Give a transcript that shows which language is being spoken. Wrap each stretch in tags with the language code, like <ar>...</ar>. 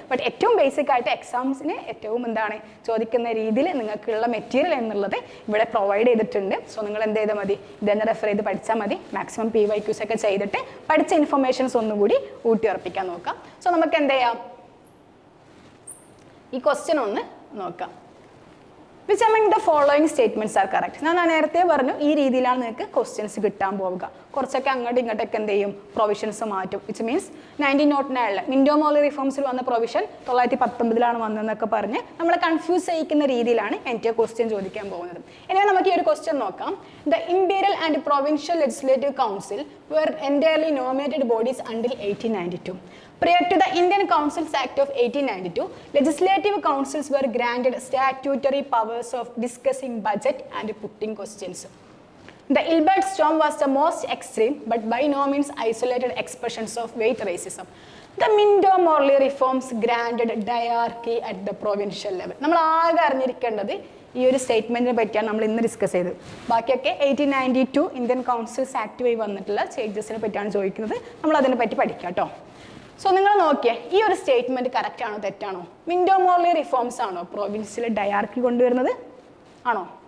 <ml>But ഏറ്റവും basic ആയിട്ട് എക്സാംസിന് ഏറ്റവും ചോദിക്കുന്ന രീതിയിൽ നിങ്ങൾക്കുള്ള മെറ്റീരിയൽ എന്നുള്ളത് ഇവിടെ പ്രൊവൈഡ് ചെയ്തിട്ടുണ്ട്. സോ നിങ്ങൾ എന്ത് ചെയ്താൽ മതി? ഇതെന്നെ റെഫർ ചെയ്ത് പഠിച്ചാൽ മതി. മാക്സിമം PYQs ഒക്കെ ചെയ്തിട്ട് പഠിച്ച ഇൻഫർമേഷൻസ് ഒന്നുകൂടി ഊട്ടിയുറപ്പിക്കാൻ നോക്കാം. സോ നമുക്ക് എന്ത് ചെയ്യാം? ഈ ക്വസ്റ്റ്യൻ ഒന്ന് നോക്കാം.</ml> <en>Which among the following statements are correct?</en> <ml>ഞാൻ നേരത്തെ പറഞ്ഞു ഈ രീതിയിലാണ് നിങ്ങൾക്ക് ക്വസ്റ്റ്യൻസ് കിട്ടാൻ പോവുക. കുറച്ചൊക്കെ അങ്ങോട്ടും ഇങ്ങോട്ടൊക്കെ എന്ത് ചെയ്യും, പ്രൊവിഷൻസ് മാറ്റും.</ml> <en>which means</en> <ml>1909 മിൻഡോ മോർലി റിഫോംസിൽ വന്ന പ്രൊവിഷൻ 1919 വന്നതെന്നൊക്കെ പറഞ്ഞ് നമ്മളെ കൺഫ്യൂസ് ചെയ്യിക്കുന്ന രീതിയിലാണ് എനിക്ക് ക്വസ്റ്റ്യൻ ചോദിക്കാൻ പോകുന്നത്. ഇനി നമുക്ക് ഈ ഒരു ക്വസ്റ്റ്യൻ നോക്കാം.</ml> <en>The Imperial and Provincial Legislative Council were entirely nominated bodies until 1892. Prior to the Indian Councils Act of 1892, legislative councils were granted statutory powers of discussing budget and putting questions. The Ilbert storm was the most extreme but by no means isolated expressions of weight racism. The Mindo Morley reforms granted diarchy at the provincial level.</en> <ml>നമ്മൾ ആകെ അറിഞ്ഞിരിക്കേണ്ടത് ഈ ഒരു സ്റ്റേറ്റ്മെന്റിനെ പറ്റിയാണ് നമ്മൾ ഇന്ന് discuss ചെയ്തത്. ബാക്കിയൊക്കെ 1892 ഇന്ത്യൻ കൗൺസിൽസ് ആക്ട് വഴി വന്നിട്ടുള്ള ചേഞ്ചസിനെ പറ്റിയാണ് ചോദിക്കുന്നത്. നമ്മൾ അതിനെ പറ്റി പഠിക്കാം കേട്ടോ. സോ നിങ്ങൾ നോക്കിയേ, ഈ ഒരു സ്റ്റേറ്റ്മെന്റ് കറക്റ്റ് ആണോ തെറ്റാണോ? മിൻഡോ മോർലി റിഫോംസ് ആണോ പ്രൊവിൻസിൽ ഡയാർക്കി കൊണ്ടുവരുന്നത്? ആണോ?</ml>